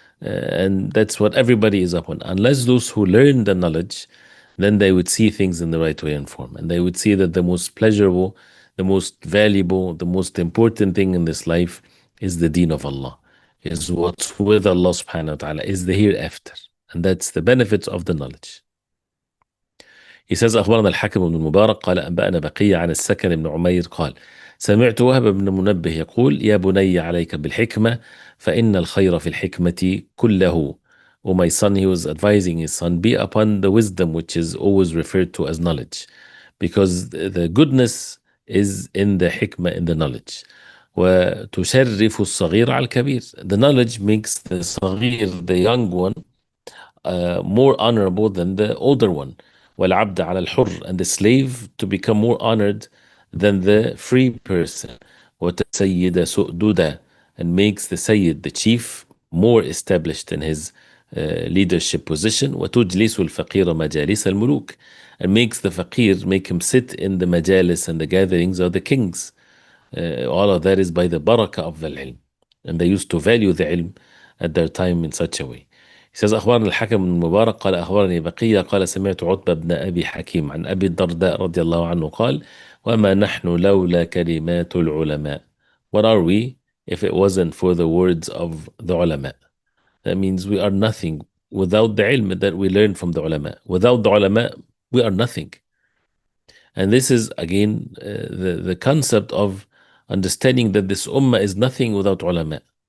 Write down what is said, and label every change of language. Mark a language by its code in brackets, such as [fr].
[en] And that's what everybody is upon. Unless those who learn the knowledge, then they would see things in the right way and form. And they would see that the most pleasurable, the most valuable, the most important thing in this life is the deen of Allah, is what's with Allah subhanahu wa ta'ala, is the hereafter. And that's the benefits of the knowledge. He says [ar] أخبرنا الحكم بن المبارك قال أنبأنا بقية عن السكن بن عمير قال سمعت وهب بن منبه يقول يا بني عليك بالحكمة فإن الخير في الحكمة كله. [en] Oh my son, he was advising his son, be upon the wisdom which is always referred to as knowledge, because the goodness is in the hikmah, in the knowledge. [ar] وتشرف الصغير على الكبير. [en] The knowledge makes the صغير, the young one, more honorable than the older one. [ar] وَالْعَبْدَ عَلَى الْحُرِّ, [en] and the slave to become more honored than the free person. [ar] وَتَسَيِّدَ سُؤْدُدَ, [en] and makes the Sayyid, the chief, more established in his leadership position. [ar] وَتُجْلِسُ الْفَقِيرَ مَجَالِسَ الْمُلُوكِ, [en] and makes the faqir, make him sit in the majalis and the gatherings of the kings. All of that is by the barakah of the ilm. And they used to value the ilm at their time in such a way. He says [ar] أخبرنا الحكم بن المبارك قال أخبرني بقية قال سمعت عتبة بن أبي حكيم عن أبي الدرداء رضي الله عنه قال وما نحن لولا كلمات العلماء. [en] What are we if it wasn't for the words of the ulama? That means we are nothing without the ilm that we learn from the ulama. Without the ulama, we are nothing. And this is again the concept of understanding that this ummah is nothing without ulama.